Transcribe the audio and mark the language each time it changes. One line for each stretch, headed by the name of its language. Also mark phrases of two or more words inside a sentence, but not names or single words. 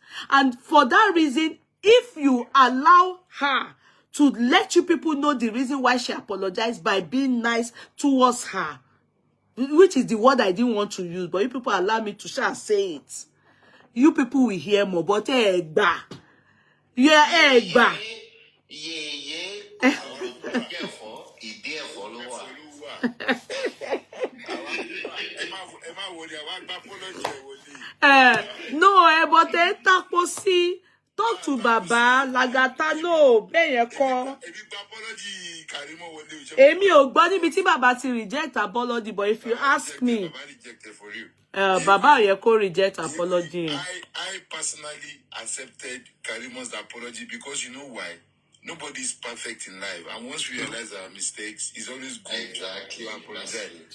English: And for that reason, if you allow her to let you people know the reason why she apologized by being nice towards her, which is the word I didn't want to use, but you people allow me to shall say it. You people will hear more, but egba. Yeah, egba. No, but taposi. Talk to Baba, Lagata, no, Beyeko.
Yoruba: Emi ò gbọ́ níbi tí Baba ti
English: reject apology, but if you ask me, Baba Yeko reject apology. I personally accepted Karimo's apology because you know why? Nobody is perfect in life. And once we realize our mistakes, it's always good to apologize.